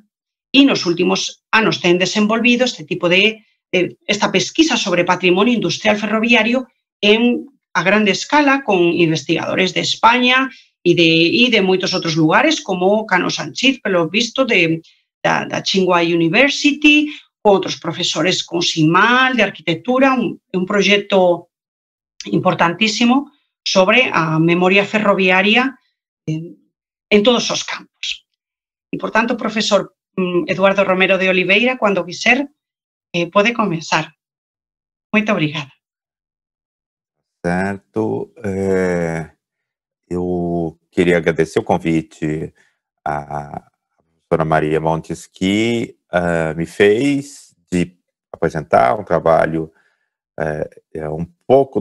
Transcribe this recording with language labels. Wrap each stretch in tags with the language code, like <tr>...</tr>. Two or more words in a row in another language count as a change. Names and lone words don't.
<gl>E nos últimos anos ten desenvolvido esta pesquisa sobre patrimonio industrial ferroviario a grande escala con investigadores de España e de moitos outros lugares, como Cano Sanchiz, pelo visto, da Tsinghua University, con outros profesores con SIMAL, de arquitectura, un proxecto importantísimo sobre a memoria ferroviaria en todos os campos. E, por tanto, profesor Eduardo Romero de Oliveira, cando quiser, pode comenzar.</gl> <pt>Moito obrigada. Certo. Eu queria agradecer o convite à professora Maria Montes, que me fez de apresentar um trabalho, um pouco</pt>